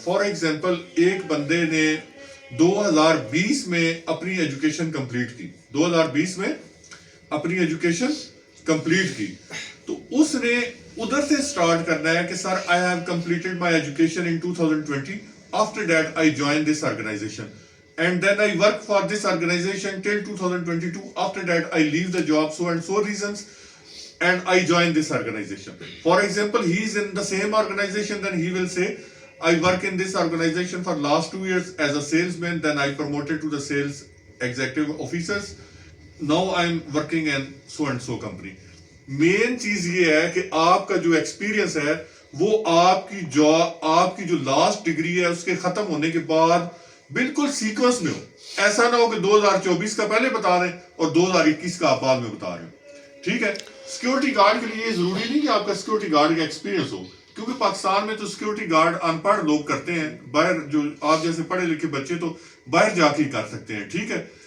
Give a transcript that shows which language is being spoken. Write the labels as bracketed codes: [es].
[en] for example [ur] ایک بندے نے 2020 میں اپنی ایجوکیشن کمپلیٹ کی, 2020 میں اپنی ایجوکیشن کمپلیٹ کی, تو اس نے ادھر سے سٹارٹ کرنا ہے کہ [en] Sir I have completed my education in 2020, after that I join this organization and then I work for this organization till 2022, after that I leave the job so and so reasons and I join this organization. For example, he is in the same organization, then he will say I work in this organization for last 2 years as a salesman, then I promoted to the sales executive officers, now I am working in so and so company. [ur] مین چیز یہ ہے کہ آپ کا جو experience ہے وہ آپ کی جو لاسٹ ڈگری ہے اس کے ختم ہونے کے بعد بالکل سیکوینس میں ہو. ایسا نہ ہو کہ 2024 کا پہلے بتا دیں اور 2021 کا آپ بعد میں بتا رہے ہو, ٹھیک ہے. سیکورٹی گارڈ کے لیے ضروری نہیں کہ آپ کا سیکورٹی گارڈ کا ایکسپیرینس ہو, کیونکہ پاکستان میں تو سیکورٹی گارڈ ان پڑھ لوگ کرتے ہیں, باہر جو آپ جیسے پڑھے لکھے بچے تو باہر جا کے کر سکتے ہیں, ٹھیک ہے.